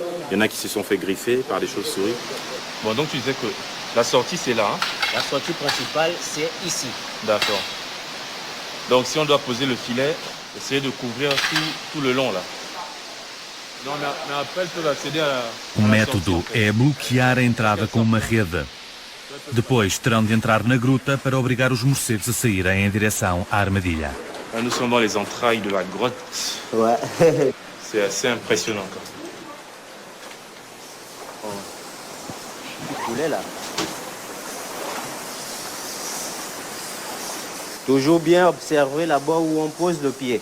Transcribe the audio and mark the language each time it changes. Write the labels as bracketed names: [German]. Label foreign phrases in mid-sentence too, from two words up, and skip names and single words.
[French] Il y en a qui se sont fait griffer par des chauves-souris. Bon, donc tu disais que la sortie c'est là, hein? La sortie principale c'est ici. D'accord. Donc si on doit poser le filet, essayer de couvrir tout le long là. Non, mais après elles peuvent accéder à [Portuguese] O método é bloquear a entrada com uma rede. Depois terão de entrar na gruta para obrigar os morcegos a saírem em direção à armadilha. [French] Nous sommes dans les entrailles de la grotte. Ouais. C'est assez impressionnant. Du poulet là. Toujours bien observer là-bas où on pose le pied.